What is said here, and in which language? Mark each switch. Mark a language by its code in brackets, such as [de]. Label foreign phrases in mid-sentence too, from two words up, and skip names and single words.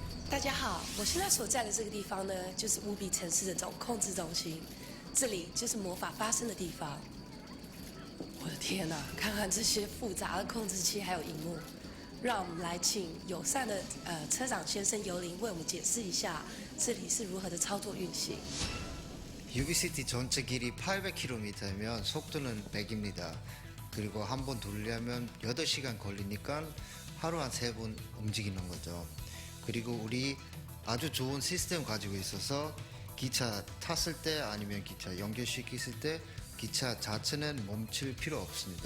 [zh] 大家好，我现在所在的这个地方呢，就是无比城市的总控制中心，这里就是魔法发生的地方。我的天哪，看看这些复杂的控制器还有荧幕，让我们来请友善的车长先生尤林为我们解释一下这里是如何的操作运行。 [ko] UBCT 전체 길이 800km면 속도는 100입니다. 그리고 한 번 돌려면 8시간 걸리니까 하루 한 3번 움직이는 거죠. 그리고 우리 아주 좋은 시스템 가지고 있어서 기차 탔을 때 아니면 기차 연결시켰을 때 기차 자체는 멈출 필요 없습니다.